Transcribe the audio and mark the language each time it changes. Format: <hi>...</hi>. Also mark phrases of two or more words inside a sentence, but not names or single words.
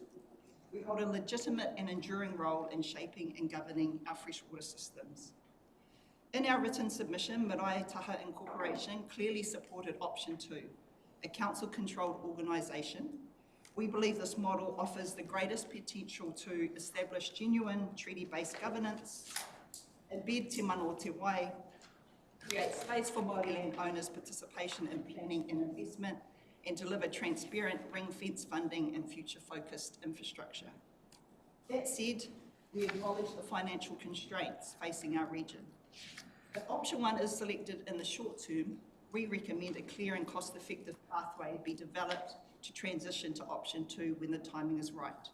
<en>We hold a legitimate and enduring role in shaping and governing our freshwater systems. In our written submission, Marae Taha Incorporation clearly supported option 2, a council-controlled organisation. We believe this model offers the greatest potential to establish genuine treaty-based governance, embed</en> <mi>te mana o te wai,</mi> <en>create space for Māori landowners' participation in planning and investment, and deliver transparent ring-fence funding and future-focused infrastructure. That said, we acknowledge the financial constraints facing our region. If option 1 is selected in the short term, we recommend a clear and cost-effective pathway be developed to transition to option 2 when the timing is right.</en>